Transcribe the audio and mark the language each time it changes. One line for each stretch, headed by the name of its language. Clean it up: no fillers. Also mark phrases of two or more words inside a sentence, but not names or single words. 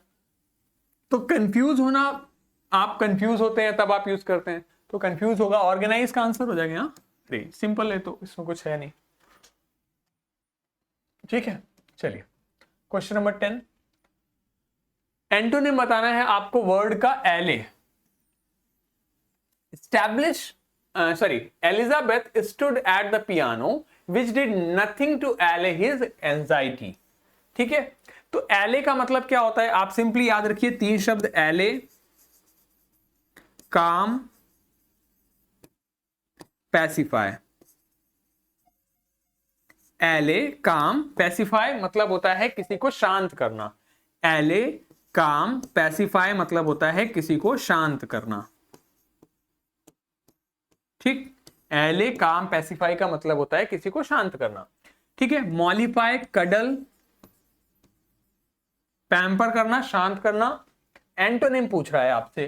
Hindi: तो कंफ्यूज होना, आप कंफ्यूज होते हैं तब आप यूज करते हैं, तो कंफ्यूज होगा, ऑर्गेनाइज का आंसर हो जाएगा। हाँ सिंपल है, तो इसमें कुछ है नहीं। ठीक है, चलिए क्वेश्चन नंबर 10। एंटोनिम बताना है आपको वर्ड का एले।
English: Establish, sorry, Elizabeth stood at the piano, which did nothing to allay his anxiety.
Hindi: ठीक है, तो allay का मतलब क्या होता है, आप सिंपली याद रखिए 3 शब्द,
English: allay, calm, pacify। allay, calm, pacify
Hindi: मतलब होता है किसी को शांत करना।
English: allay, calm, pacify
Hindi: मतलब होता है किसी को शांत करना। ठीक,
English: allay, calm, pacify
Hindi: का मतलब होता है किसी को शांत करना। ठीक है, मॉलिफाई, कडल,
English: पैम्पर करना,
Hindi: शांत करना। एंटोनिम पूछ रहा है आपसे।